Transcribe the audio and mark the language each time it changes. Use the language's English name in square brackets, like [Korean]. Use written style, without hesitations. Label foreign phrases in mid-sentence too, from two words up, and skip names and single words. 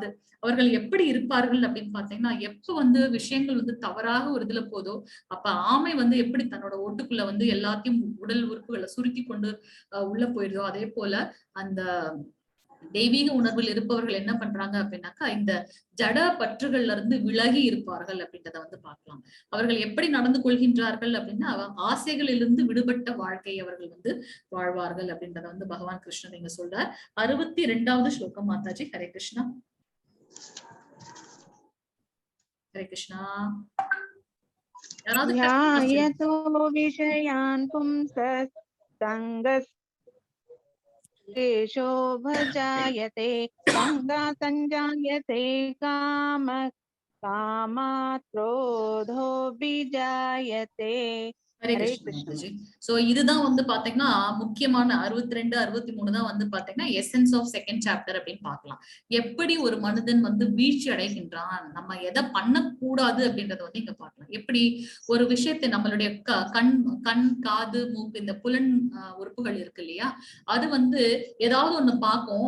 [Tamil] அவர்கள் எப்படி இருப்பார்கள் அப்படின்னு பாத்தீங்கன்னா, எப்ப விஷயங்கள் தவறாக ஒரு இதுல போதோ அப்ப ஆமை எப்படி தன்னோட ஓட்டுக்குள்ள எல்லாத்தையும் உடல் உறுப்புகளை சுருக்கி கொண்டு உள்ள போயிடுதோ, அதே போல அந்த தெய்வீக உணர்வில் இருப்பவர்கள் என்ன பண்றாங்க அப்படின்னாக்கா இந்த ஜட பற்றுகள்ல இருந்து விலகி இருப்பார்கள் அப்படின்றத பார்க்கலாம். அவர்கள் எப்படி நடந்து கொள்கின்றார்கள் அப்படின்னா, ஆசைகளிலிருந்து விடுபட்ட வாழ்க்கையை அவர்கள் வாழ்வார்கள் அப்படின்றத பகவான் கிருஷ்ணன் இங்க சொல்றார். 62வது ஸ்லோகம் மாதாஜி. ஹரே கிருஷ்ணா. ஹரே கிருஷ்ணா. [Sanskrit] ध्यायतो विषयान् पुंसः सङ्गस्तेषो भजायते सङ्गात् सञ्जायते कामः कामात् क्रोधोऽभिजायते. [Tamil] ஹரே கிருஷ்ணா. சோ இதுதான் பாத்தீங்கன்னா முக்கியமான 62, 63 தான் பாத்தீங்கன்னா [English] essence of second chapter [Tamil] அப்படின்னு பார்க்கலாம். எப்படி ஒரு மனிதன் வீழ்ச்சி அடைகின்றான், நம்ம எதை பண்ணக்கூடாது அப்படின்றத இங்க பார்க்கலாம். எப்படி ஒரு விஷயத்தை நம்மளுடைய கண், காது, மூக்கு, இந்த புலன் உறுப்புகள் இருக்கு இல்லையா, அது ஏதாவது ஒண்ணு பார்க்கும்.